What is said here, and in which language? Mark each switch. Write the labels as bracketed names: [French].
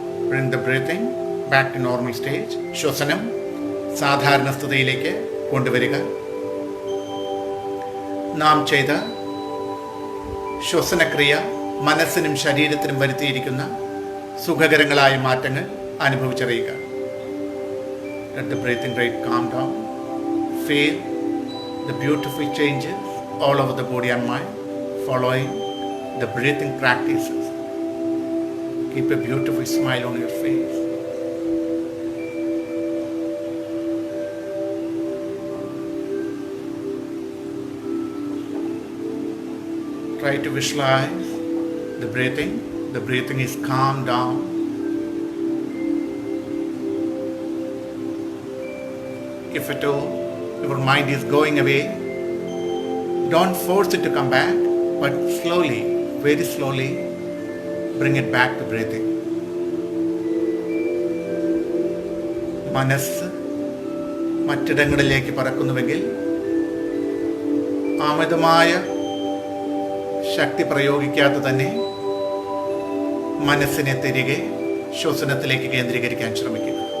[English] Bring the breathing back to normal stage. [Malayalam] ശ്വസനം സാധാരണ സ്ഥിതിയിലേക്ക് കൊണ്ടുവരിക. നാം ചെയ്ത ശ്വസനക്രിയ മനസ്സിനും ശരീരത്തിനും വരുത്തിയിരിക്കുന്ന സുഖകരങ്ങളായ മാറ്റങ്ങൾ അനുഭവിച്ചറിയുക. [English] Let the breathing rate calm down. Feel the beautiful changes all over the body and mind following the breathing practices. Keep a beautiful smile on your face. Try to visualize the breathing. The breathing is calmed down. If at all your mind is going away, don't force it to come back, but slowly, very slowly, bring it back to breathing. [Malayalam] മനസ്സ് മറ്റിടങ്ങളിലേക്ക് പറക്കുന്നുവെങ്കിൽ അമിതമായ ശക്തി പ്രയോഗിക്കാതെ തന്നെ മനസ്സിനെ തിരികെ ശ്വസനത്തിലേക്ക് കേന്ദ്രീകരിക്കാൻ ശ്രമിക്കുക.